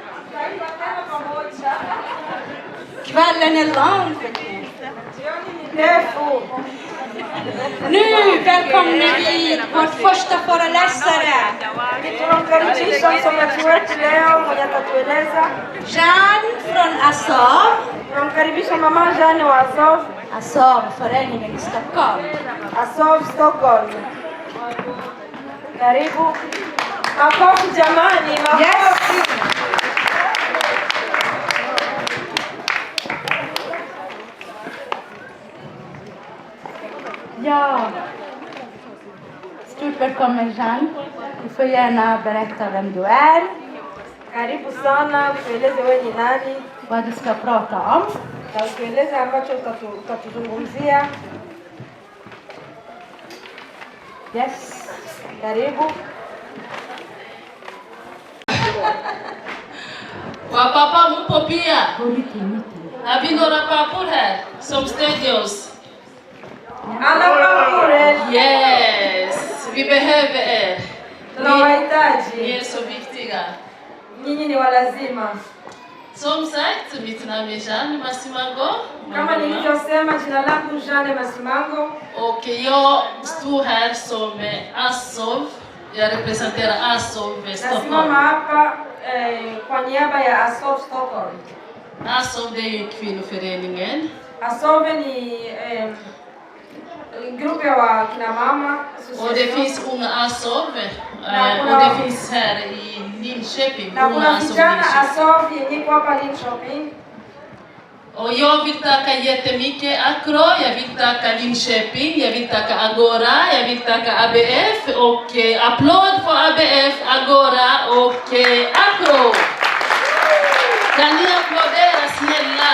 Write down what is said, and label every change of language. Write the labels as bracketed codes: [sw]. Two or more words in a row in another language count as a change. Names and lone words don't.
[sv] Kvällen är lång. Nu välkomnar vi vårt första föreläsare. Jean från Azov. [sw] Tunamkaribisha mama Jeanne wa Azov. Azov, [sv] föreningen i Stockholm. Azov Stockholm. [sw] Karibu. Makofi jamani, makofi. Yes. [sv] Ja, stort välkommen Jeanne. Du får gärna berätta vem du är. [sw] Karibu sana, tueleze wewe ni nani, [sv] vad du ska prata om. [sw] na tueleze ambacho utatuzungumzia. Yes. Karibu. Wapapa mpo pia? [sv] Har vi några pappor här som stödjer oss? Alla pappor. Yes, vi behöver er. [sw] Tunawahitaji. [sv] Ni är så viktiga. [sw] Nyinyi ni walazima. [sv] Som sagt, mitt namn är Jeanne Masimango. [sw] Kama nilivyosema, jina langu Jeanne Masimango. [sv] Och jag står här som Azov. Jag representerar Azov Stockholm. [sw] Nasimama hapa kwa niaba ya Azov Stockholm. [sv] Azov, det är ju kvinnoföreningen. [sw] Azov ni grupp wa kina mama. [sv] Och det finns unga Azov. Och det finns här i Linköping. [sw] Na kuna vijana Azov yenye kwa hapa Linköping. [sv] Och jag vill tacka jättemycket Akro, jag vill tacka Linköping, jag vill tacka Agora, jag vill tacka ABF och applåd för ABF, Agora och Akro. Kan ni applådera snälla?